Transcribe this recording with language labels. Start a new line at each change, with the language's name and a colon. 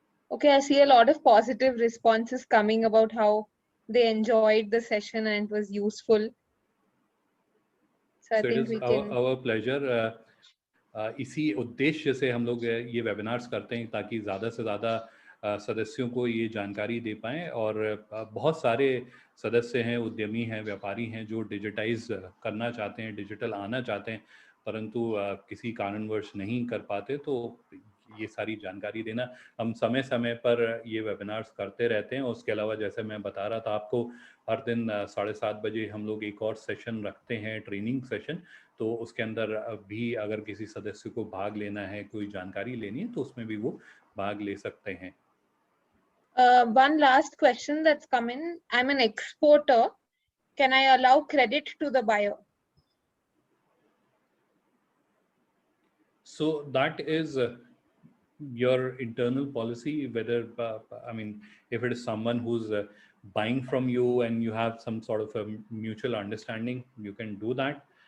English: Okay, I see a lot of positive responses coming about how they enjoyed the session and it was useful. So I think we can. our pleasure.
Hindi: इसी उद्देश्य से हम लोग ये webinars करते हैं ताकि ज़्यादा से ज़्यादा सदस्यों को ये जानकारी दे पाएँ। और बहुत सारे सदस्य हैं, उद्यमी हैं, व्यापारी हैं जो डिजिटाइज करना चाहते हैं, डिजिटल आना चाहते हैं, परंतु किसी कारणवश नहीं कर पाते। तो ये सारी जानकारी देना, हम समय समय पर ये वेबिनार्स करते रहते हैं। उसके अलावा जैसे मैं बता रहा था आपको, हर दिन 7:30 बजे हम लोग एक और सेशन रखते हैं, ट्रेनिंग सेशन। तो उसके अंदर भी अगर किसी सदस्य को भाग लेना है, कोई जानकारी लेनी है, तो उसमें भी वो भाग ले सकते हैं।
English: One last question that's come in. I'm an exporter. Can I allow credit to the buyer? So that is your internal policy, whether I mean, if it is someone who's buying from you and you have some sort of a mutual understanding, you can do that.